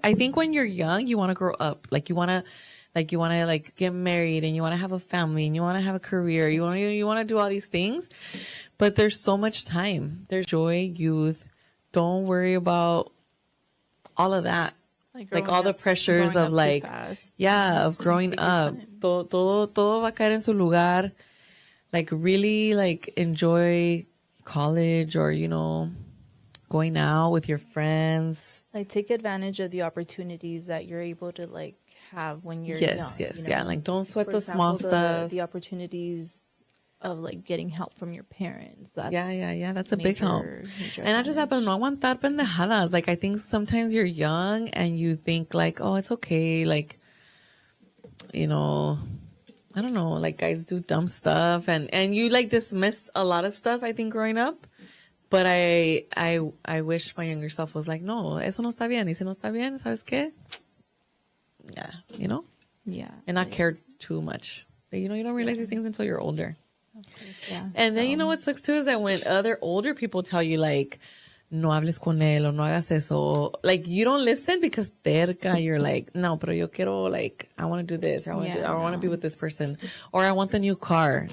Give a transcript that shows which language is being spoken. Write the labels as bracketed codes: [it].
[en] I think when you're young, you want to grow up. Like, you want to get married and you want to have a family and you want to have a career. You want to do all these things, but there's so much time. There's joy, youth. Don't worry about all of that. Like all the pressures of like, of growing up. [es] Todo va a caer en su lugar. [en] Like, really, like, enjoy college or, going out with your friends. Like, take advantage of the opportunities that you're able to, like, have when you're young. Yes. Yeah. Like, don't sweat the small stuff. The opportunities of, like, getting help from your parents. That's That's a big help. And I just happen to [es] no aguantar pendejadas. [en] Like, I think sometimes you're young and you think, like, oh, it's okay. Like, I don't know, like, guys do dumb stuff and you like dismiss a lot of stuff, I think, growing up. But I wish my younger self was like, [es] no, eso no está bien. Y si no está bien, ¿sabes qué? [en] Yeah, Yeah. And not care too much. But, you don't realize these things until you're older. Of course, yeah. And then, what sucks too is that when other older people tell you, like, [es] no hables con él o no hagas eso, [en] like, you don't listen because [es] terca, [en] you're like, [es] no, pero yo quiero, [en] like, I want to do this, or I want to be with this person, or I want the new car.